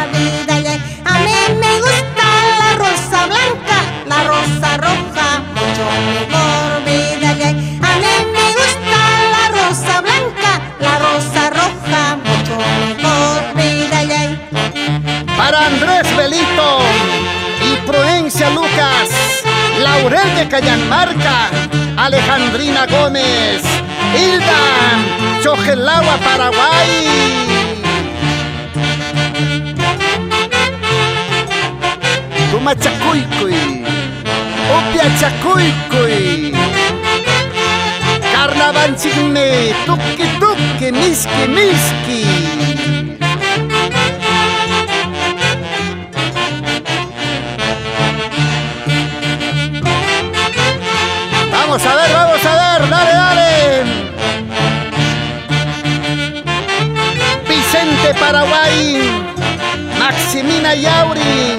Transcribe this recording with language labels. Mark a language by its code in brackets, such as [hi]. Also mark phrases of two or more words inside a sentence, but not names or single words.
[es] Mírala, a mí me gusta la rosa blanca, la rosa roja, mucho mejor. Mírala, a mí me gusta la rosa blanca, la rosa roja, mucho mejor. Mírala. Para Andrés Belito y Prudencia Lucas, Laurel de Cayanmarca, Alejandrina Gómez, Hilda, Chojelagua, Paraguay. Tumachacuicuy, Upiachacuicuy, Carnavanchigme, Tuki Tuki, Miski Miski. Vamos a ver, dale, dale. Vicente, Paraguay, Maximina Yauri.